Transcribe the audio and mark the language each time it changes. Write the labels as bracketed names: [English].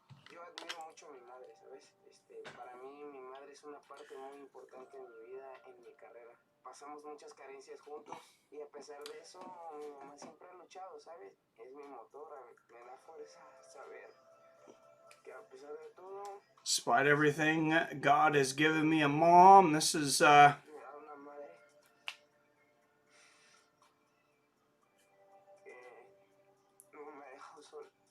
[Spanish] Yo admiro mucho a mi madre, ¿sabes? Para mí, mi madre es una parte muy importante en mi vida, en mi carrera. Pasamos muchas carencias juntos y a pesar de eso, mi mamá siempre ha luchado, ¿sabes? Es mi motora, me da fuerza saber que a pesar de todo... [English] Despite everything, God has given me a mom. This is, [Spanish] Me da una madre que no me dejó solo.